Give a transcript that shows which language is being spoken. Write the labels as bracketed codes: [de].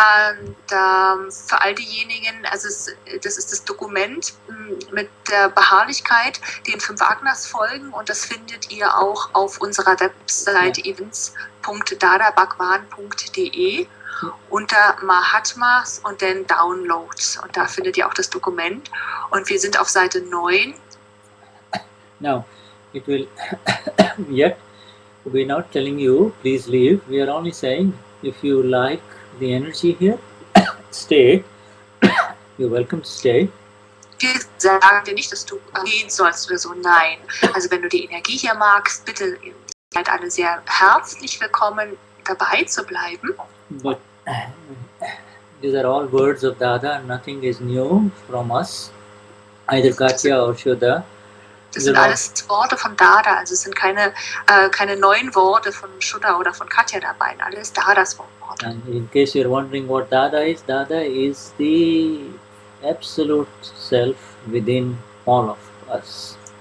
[de] Und für all diejenigen, also das ist das Dokument mit der Beharrlichkeit, den 5 Agnas folgen, und das findet ihr auch auf unserer Webseite events.dadabhagwan.de unter Mahatmas und dann Downloads, und da findet ihr auch das Dokument, und wir sind auf Seite 9. [en] Now, it will yet we're not telling you please leave, we are only saying if you like the energy here, stay. You're welcome to stay. [de] Wir sagen dir nicht, dass du gehen sollst oder so. Nein. Also wenn du die Energie hier magst, bitte, ihr seid alle sehr herzlich willkommen, dabei zu bleiben. [en] But these are all words of Dada. Nothing is new from us, either Katja or Shuddha. [de] Das sind alles Worte von Dada, also es sind keine neuen Worte von Shuddha oder von Katja dabei, alles Dadas Worte. [en] And in case you're wondering what Dada is the absolute self within all of us.